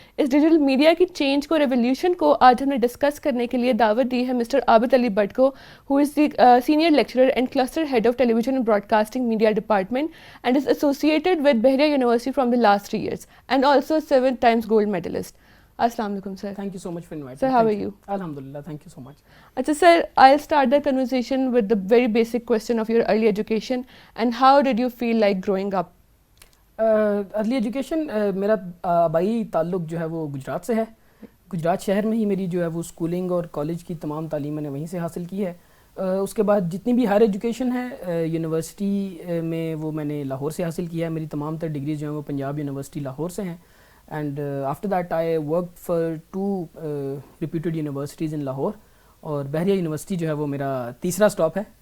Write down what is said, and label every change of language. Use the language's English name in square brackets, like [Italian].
[Urdu] اس digital media کی change کو، revolution کو آج ہم نے ڈسکس کرنے کے لیے دعوت دی ہے مسٹر عابد علی بٹ کو، [English] Who is the senior lecturer and cluster head of television and broadcasting media department and is associated with Bahria university from the last 3 years and also 7 times gold medalist. [Urdu] السلام علیکم سر. [English] Thank you so much for inviting me. Sir, how are you? Alhamdulillah, thank you so much. Achha sir, I'll start the conversation with the very basic question of your early education and how did you feel like growing up? [Urdu] Early education میرا آبائی تعلق جو ہے وہ گجرات سے ہے. گجرات شہر میں ہی میری جو ہے وہ اسکولنگ اور کالج کی تمام تعلیم میں نے وہیں سے حاصل کی ہے. اس کے بعد جتنی بھی ہائر ایجوکیشن ہے یونیورسٹی میں وہ میں نے لاہور سے حاصل کیا ہے. میری تمام تر ڈگریز جو ہیں وہ پنجاب یونیورسٹی لاہور سے ہیں. [English] and after that I work for 2 reputed universities in Lahore, [Urdu] اور بحریہ یونیورسٹی جو ہے وہ میرا تیسرا اسٹاپ ہے.